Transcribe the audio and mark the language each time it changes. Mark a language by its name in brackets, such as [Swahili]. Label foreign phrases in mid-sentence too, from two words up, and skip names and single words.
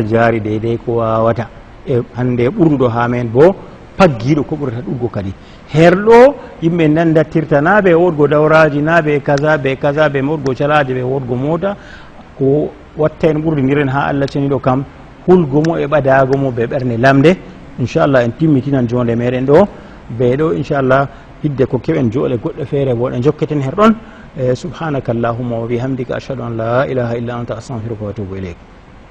[Fula] jaari deydey ko wawata e hande ɓurduɗo ha men bo paggiɗo ko ɓurata ɗuggo kadi herɗo yimɓe nandattirta na ɓe wodgo dawraji na ɓe kaza ɓe wodgo calaje ɓe wodgo mota ko watta en ɓurdidiren ha Allah ceniɗo kam hulgo mo e ɓadago mo ɓe ɓerne lamde [Arabic] إن شاء الله [Fula] en timmitinan jonde meɗen ɗo ɓe ɗo [Arabic] إن شاء الله [Fula] hidde ko keɓen joole goɗɗe feere bo ɗe jokketen her ɗon [Arabic] سبحانك اللهم وبحمدك أشهد أن لا إله إلا أنت أستغفرك وأتوب إليك